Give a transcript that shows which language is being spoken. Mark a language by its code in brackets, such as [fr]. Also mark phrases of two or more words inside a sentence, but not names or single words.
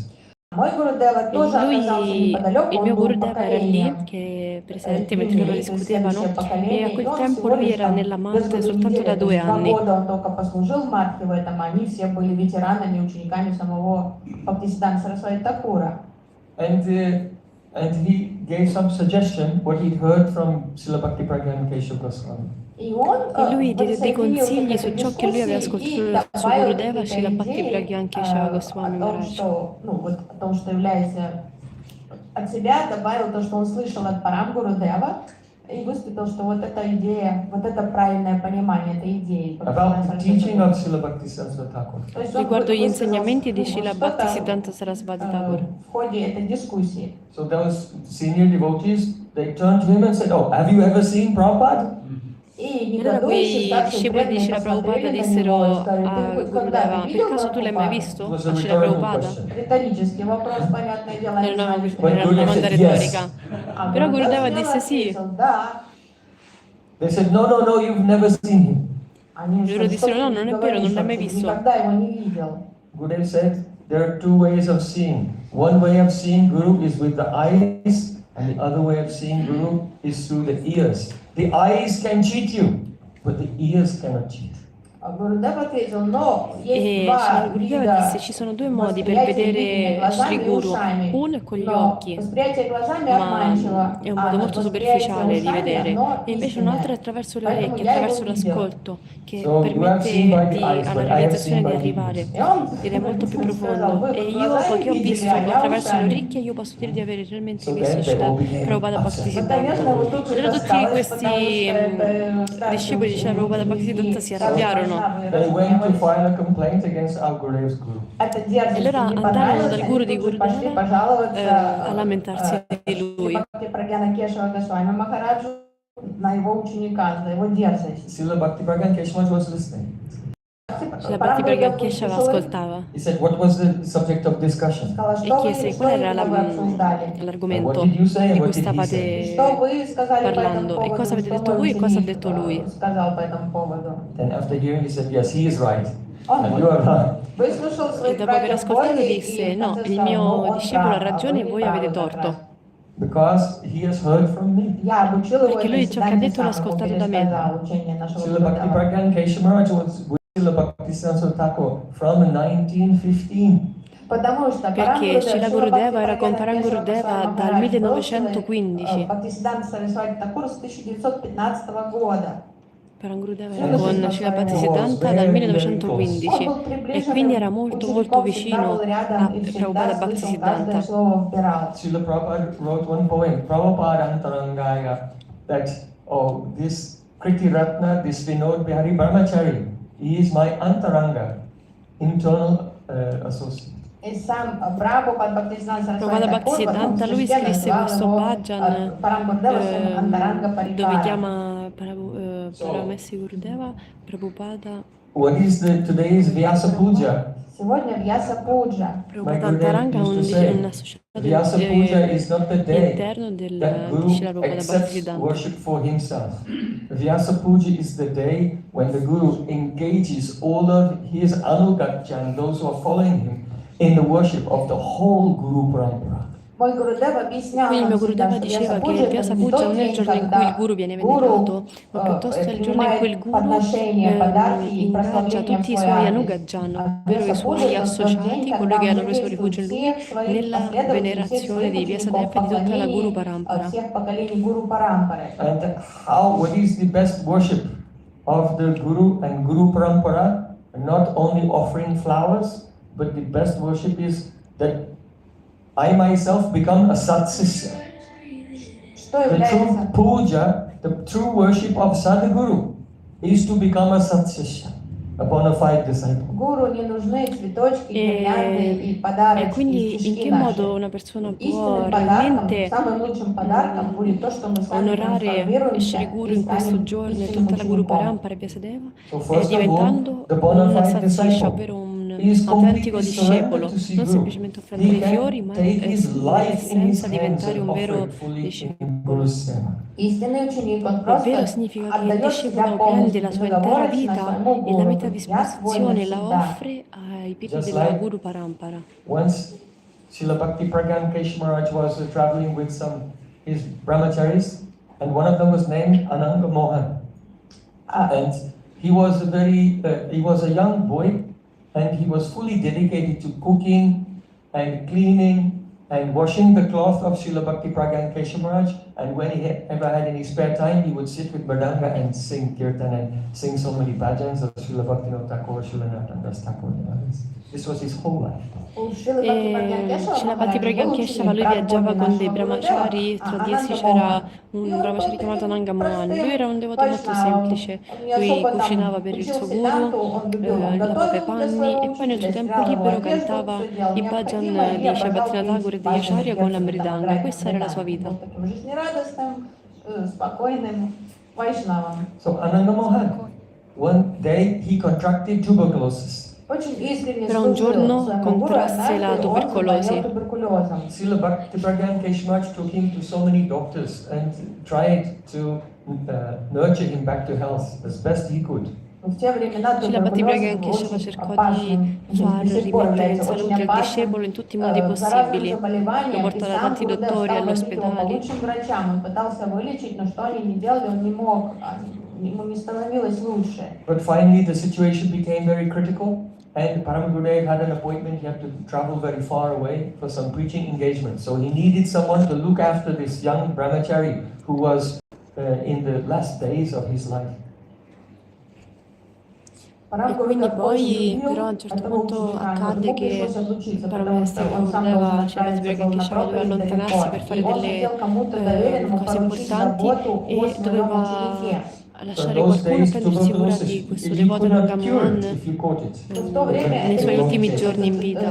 [ru] Мой Гурудева тоже оказался [it] Il [ru] неподалеку, [it] mio [ru] он был [it] Gurudeva era lì, [ru] поколением [it] che è presente mentre loro [ru] длиннее, то есть [it] discutevano, [ru] следующее [it] e a [ru] поколение. И [it] quel [ru] он [it] tempo [ru] всего [it] lui [ru] лишь [it] era [ru] там [it] nella [ru] без [it] Matte [ru] году [it] soltanto da [ru] недели, то 2 есть 2 [it] anni. [ru] года он только послужил в Мадхе в этом, а они все были ветеранами, учениками самого Бхактисиддханта Сарасвати Такура. [en] And he gave some suggestion what he'd heard from Srila Bhakti Pragyan Keshav Goswami. [ru] И он [it] E lui diede dei consigli [ru] присоединился [it] su [ru] к [it] ciò [ru] этой [it] che lui aveva [ru] дискуссии [it] ascoltato [ru] и [it] dal suo [ru] добавил Gurudeva, Srila какие-то Bhakti идеи Pragyan Keshava о Goswami том, Maharaj. что, ну, вот о том, что является от себя, добавил то, что он слышал от Парам Гурудева, и высказал, что вот эта идея, вот это правильное понимание этой идеи. [en] About the teaching of Srila Bhakti Saraswati Thakur. [ru] То есть он [it] Riguardo gli [ru] высказал, [it] insegnamenti di [ru] ну, Srila что-то, Bhaktisiddhanta Sarasvati Thakur. в ходе этой дискуссии. [en] So those senior devotees, they turned to him and said, "Oh, have you ever seen Prabhupada?" [ru] И [it] Allora [ru] негодующие [it] quei [ru] старшие [it] discepoli di [ru] преданные Srila Prabhupada посмотрели на [it] dissero [ru] него и сказали, [it] a [ru] ты хоть Gurudeva, когда-то [it] per [ru] видел [it] caso tu l'hai mai [ru] Прабхупаду? [it] visto? [en] It was [it] A [en] a Srila rhetorical Prabhupada? question. [ru] Риторический вопрос, понятное дело, они знали, что [en] But [it] Era una Gurudeva domanda [en] said yes. [it] retorica. [ru] А Però Гурудев Gurudeva смело [it] disse sì. [ru] ответил, да. [en] They said, "No, no, no, you've never seen him." [ru] Они [it] Loro [ru] что [it] dissero, [ru] ты [it] no, non è vero, [ru] говоришь [it] non l'hai mai [ru] вообще? [it] visto. [ru] Никогда его не видел. [en] Gurudev said, there are two ways of seeing. One way of seeing Guru is with the eyes, and the other way of seeing Guru is through the ears. The eyes can cheat you, but the ears cannot cheat. [ru] А Гурудев ответил, но есть [it] E [ru] два Srila Gurudeva вида [it] disse ci sono due modi per [ru] восприятия видения [it] vedere [ru] глазами Shri и Guru. ушами. [it] Uno è con gli [ru] Но [it] occhi, [ru] восприятие глазами [it] ma [ru] обманчиво, [it] è un [ru] а [it] modo molto [ru] восприятие [it] superficiale di [ru] ушами, [it] vedere, [ru] оно [it] e invece un altro è [ru] истинное. [it] attraverso le [ru] Поэтому [it] orecchie, [ru] я его [it] attraverso [ru] видел. [it] l'ascolto, che [en] So you have seen by the eyes, [it] alla [en] but I have [it] realizzazione [en] seen [it] di [en] by the [it] arrivare [en] ears. [ru] И он [it] ed è molto più [ru] сказал, [it] profondo. [ru] вы [it] E [ru] вот [it] io, [ru] глазами [it] poiché ho [ru] видели, [it] visto [ru] а я [it] attraverso le [ru] ушами. [it] orecchie, io posso dire di avere realmente [en] So [it] visto [en] then they Srila all became Prabhupada upset. [ru] Вот, Bhaktisiddhanta. конечно, вот тут [it] Allora tutti [ru] осталось, [it] questi [ru] потому что это [it] discepoli di Srila Prabhupada Bhaktisiddhanta si [ru] как [it] arrabbiarono. [ru] должна [en] They went to [ru] разгневались. [en] file a complaint against our Gurudev's Guru. [ru] Это [it] E [ru] дерзость [it] allora [ru] им не [it] andarono [ru] понравилось, [it] dal [ru] они [it] guru di [ru] тут же пошли Gurudeva пожаловаться [it] a lamentarsi di lui. [ru] Бхакти Прагьяна Кешава Госвами Махараджу на его ученика, за его дерзость. [en] Srila Bhakti Pragyan Keshav was listening. [it] Srila Bhakti Pragyan Keshava ascoltava [en] He said, what was the subject of discussion? [ru] Сказала, [it] e [ru] что [it] chiese [ru] вы, [it] qual era [ru] именно вы обсуждали? [it] l'argomento [en] What did you say [it] di [en] and [it] cui [en] what did he [it] stavate [en] say? [ru] Что вы сказали по этому [it] parlando e cosa [ru] поводу? [it] avete [ru] Что [it] detto [ru] мой [it] voi e cosa ha [ru] ученик [it] detto lui. [ru] сказал по этому поводу? [en] Then after hearing, he said, yes, he is right, [ru] Он [en] and you are wrong. [ru] выслушал [it] E [ru] своих [it] dopo aver [ru] братьев [it] ascoltato [ru] Боги [it] disse, [ru] и в [it] no, [ru] конце [it] il [ru] сказал, ну, [it] mio [ru] он [it] discepolo ha [ru] прав, а [it] ragione e [ru] вы [it] voi [ru] неправы [it] avete [ru] как [it] torto. [ru] раз. [en] Because he has heard from me. [ru] Я обучил его [it] Perché [ru] этой [it] lui ciò che ha detto l'ha [ru] сам ему [it] ascoltato da me. [ru] пересказал учение нашего Srila Bhakti Гурудева. [en] Pragyan Keshav Maharaj was with Srila Bhakti Saraswati Thakur from 1915. [ru] Потому что [it] Perché Srila Gurudeva era con [ru] Парам [it] Gurudeva dal 1915. [ru] Бхактисиддханта Сарасвати Такур с 1915 года. [it] Parang Gurudeva era con Srila Bhaktisiddhanta dal 1915 e quindi era molto molto vicino a Prabhupada Bhaktisiddhanta. [en] Srila Prabhupada wrote one poem, Prabhupada Antarangaya, that, oh, this Kriti Ratna, this Vinod Bihari Brahmachari, he is my Antaranga, internal associate. [ru] E сам Prabhupada Bhaktisiddhanta [it] Prabhupada Bhaktisiddhanta, lui scrisse questo bhajan dove chiama Paramessi Gurudeva, Prabhupada. [en] What is today's Vyasa Puja? [ru] Сегодня Vyasa Puja. [it] Prabhupada Antaranga è un associato [en] Vyasa Puja is not the day [it] interno [en] that [it] di [en] Guru Srila Prabhupada accepts Bhaktisiddhanta. worship for himself. Vyasa Puja is the day when the Guru engages all of his Anugatya and those who are following him in the worship of the whole Guru Parampara. [ru] Mой Гурудев объяснял [it] Quindi il mio [ru] нам всегда, Gurudeva что [it] diceva che [ru] Вьясапуджа Vyasa это не Puja тот [it] non è il [ru] день, [it] giorno in cui il [ru] когда [it] guru viene [ru] гуру [it] venerato, ma piuttosto è il giorno in cui il [ru] принимает guru подношения, подарки и [it] ingaggia [ru] прославление в [it] tutti i [ru] свой [it] suoi [ru] адрес. anugajan, А [it] ovvero i [ru] Вьясапуджа [it] suoi [ru] это тот день, [it] associati, coloro [ru] когда [it] che [ru] он [it] hanno preso rifugio [ru] приветствует [it] in lui, [ru] всех своих [it] nella [ru] последователей, всех [it] venerazione [ru] своих [it] di [ru] учеников [it] Vyasadeva e di tutta la Guru [ru] поклонений, Parampara. всех поколений Гуру Парампары. [en] And what is the best worship of the Guru and Guru Parampara? Not only offering flowers, but the best worship is that I myself become a Satsishya. [ru] Что [en] The true [ru] является [en] puja, the true worship of Sadhguru is to become a Satsishya, a bona fide disciple. [ru] Гуру не нужны цветочки, гирлянды и подарочки, [it] quindi in [ru] стишки [it] che modo [ru] наши. [it] una persona può [ru] Истинным подарком, [it] realmente [ru] самым лучшим подарком будет то, что мы с вами [it] onorare [ru] трансформируемся Shri Guru и [it] in questo [ru] станем [it] giorno e [ru] истинным [it] tutta la Guru [ru] учеником. [it] Parampara e Vyasadeva, [en] So first of all, [it] diventando [en] the bona [it] un [en] fide [it] satsisha, [en] disciple [it] ovvero un [en] is [it] autentico [en] completely surrendered [it] discepolo, [en] to see [it] non Guru. semplicemente offrendo [en] He [it] dei fiori, [en] can [it] ma [en] take his life in his [it] nell'essenza [en] hands [it] diventare [en] and [it] un vero [en] offer it fully in [it] discepolo. [en] Guru's seva. [ru] Истинный ученик, он [it] Ovvero [ru] просто [it] significa che il [ru] отдает себя [it] discepolo prende [ru] полностью, [it] la sua intera [ru] безоговорочно [it] vita [ru] своему [it] e la [ru] гуру. [it] mette a [ru] Я свой [it] disposizione e la [ru] навсегда. [it] offre ai piedi [en] Just [it] della [en] like Guru Parampara. once Srila Bhakti Pragyan Kesh Maharaj was traveling with some his brahmacharis, and one of them was named Ananga Mohan. And he was a young boy, and he was fully dedicated to cooking and cleaning and washing the cloth of Srila Bhakti Pragyan Kesha Maharaj. And when he ever had any spare time, he would sit with Mridanga and sing kirtan and sing so many bhajans of Srila Bhaktivinoda Thakur, Srila Nathandas Thakur. This was his whole life. [it] Srila Bhakti Pragyan Keshava, lui viaggiava con dei brahmachari, tra di essi c'era un brahmachari chiamato Ananga Mohan. Lui era un devoto molto semplice, lui cucinava per il suo guru, lavava i panni e poi nel suo tempo libero cantava i bhajan di Shri Bhaktivinoda Thakur e di Acharya con la mridanga. Questa era la sua vita. [en] So Ananga Mohan, one day he contracted tuberculosis. [it] Però un giorno contrasse la tubercolosi. [en] Srila Bhakti Pragyan Kesh Maharaj took him to so many doctors and tried to nurture him back to health as best he could. [it] Srila Bhakti Pragyan Keshava cercò di far rimettere in salute il discepolo in tutti i modi possibili. Lo portò da tanti dottori all'ospedale. [en] But finally the situation became very critical, and Param Gurudev had an appointment. He had to travel very far away for some preaching engagement. So he needed someone to look after this young brahmachari who was in the last days of his life. [it] E quindi poi però a un certo punto accadde che Paramestra Gurudeva, Srila Bhakti Keshava doveva allontanarsi per fare delle cose importanti e doveva lasciare qualcuno a prendersi cura di questo devoto Ananga Mohan nei suoi ultimi giorni in vita.